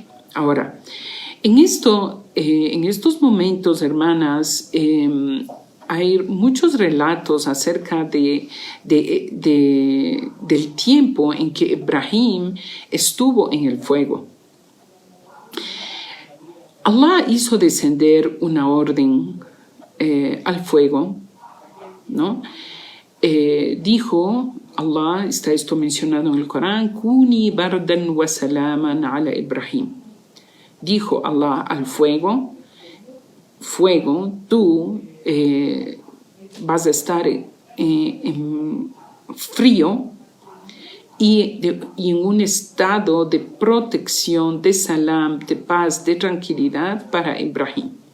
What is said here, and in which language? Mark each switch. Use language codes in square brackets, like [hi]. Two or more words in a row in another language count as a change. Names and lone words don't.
[es] Ahora, en estos momentos, hermanas, hay muchos relatos acerca del tiempo en que Ibrahim estuvo en el fuego. Allah hizo descender una orden al fuego, ¿no? Dijo Allah, está esto mencionado en el Corán, [ar] كوني بردا وسلاما على إبراهيم. [es] Dijo Allah al fuego, tú vas a estar en frío y en un estado de protección, de salam, de paz, de tranquilidad para Ibrahim.